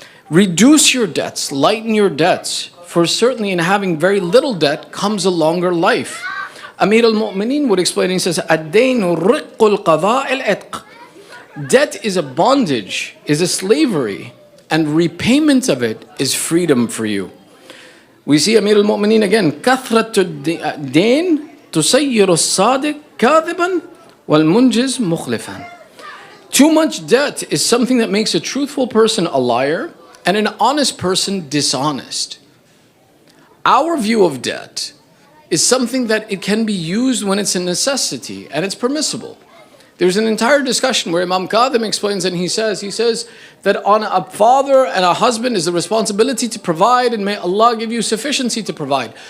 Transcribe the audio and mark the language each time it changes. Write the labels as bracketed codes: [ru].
[en] Reduce your debts, lighten your debts, for certainly in having very little debt comes a longer life. Amir al-Mu'mineen would explain, he says, [ar] الدَّيْنُ رِقُّ الْقَضَاءِ الْعِتْقِ. [en] Debt is a bondage, is a slavery, and repayment of it is freedom for you. We see Amir al-Mu'mineen again, [ar] كَثْرَةُ الدَّيْنِ تُسَيِّرُ الصَّادِقِ كَاذِبًا وَالْمُنْجِزْ مُخْلِفًا. [en] Too much debt is something that makes a truthful person a liar and an honest person dishonest. Our view of debt is something that it can be used when it's a necessity and it's permissible. There's an entire discussion where Imam Qadim explains, and he says that on a father and a husband is the responsibility to provide, and may Allah give you sufficiency to provide.